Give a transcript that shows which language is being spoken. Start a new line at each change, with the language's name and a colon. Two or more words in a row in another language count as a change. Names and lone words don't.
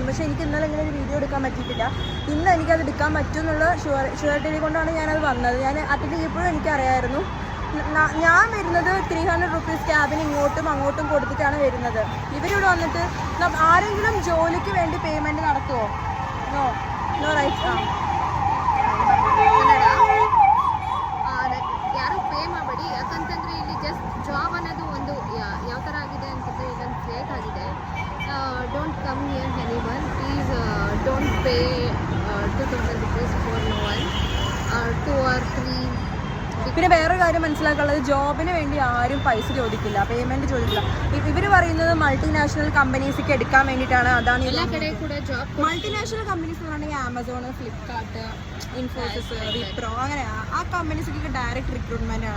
Malayalam: പക്ഷേ എനിക്ക് ഇന്നലെ ഇങ്ങനെ ഒരു വീഡിയോ എടുക്കാൻ പറ്റിയിട്ടില്ല. ഇന്ന് എനിക്കത് എടുക്കാൻ പറ്റും എന്നുള്ള ഷുവർട്ടി കൊണ്ടാണ് ഞാനത് വന്നത്. ഞാൻ അറ്റൻഡ് ചെയ്തപ്പോഴും എനിക്കറിയായിരുന്നു ഞാൻ വരുന്നത് 300 rupees ക്യാബിന് ഇങ്ങോട്ടും അങ്ങോട്ടും കൊടുത്തിട്ടാണ് വരുന്നത്. ഇവരിവിടെ വന്നിട്ട് ആരെങ്കിലും ജോലിക്ക് വേണ്ടി പേയ്മെൻറ്റ് നടത്തുമോ?
English: no no right.
Kannada: ಯಾರು ಪೇ ಮಾಡಬೇಡಿ. ಯಾಕಂತಂದರೆ ಇಲ್ಲಿ
English: just job
Kannada: ಅನ್ನೋದು ಒಂದು ಯಾವ ಥರ ಆಗಿದೆ ಅಂತಂದರೆ ಇದೊಂದು ಫೇಕ್ ಆಗಿದೆ.
English: Don't come here anyone. Please don't pay 2000 rupees for no one, 2 or 3.
Malayalam: പിന്നെ വേറൊരു കാര്യം മനസ്സിലാക്കാനുള്ളത്, ജോബിന് വേണ്ടി ആരും പൈസ ചോദിക്കില്ല, പേയ്മെൻറ്റ് ചോദിക്കില്ല. ഇവർ പറയുന്നത് മൾട്ടിനാഷണൽ കമ്പനീസിലേക്ക് എടുക്കാൻ വേണ്ടിയിട്ടാണ്. അതാണ് എല്ലാ കടയിൽ കൂടെ ജോബ്.
English: multinational companies
Malayalam: എന്ന് പറഞ്ഞാൽ ആമസോൺ, ഫ്ലിപ്കാർട്ട്, ഇൻഫോസിസ്, വിപ്രോ, അങ്ങനെ ആ കമ്പനീസിലേക്ക്
English: direct recruitment
Malayalam: ആണ്.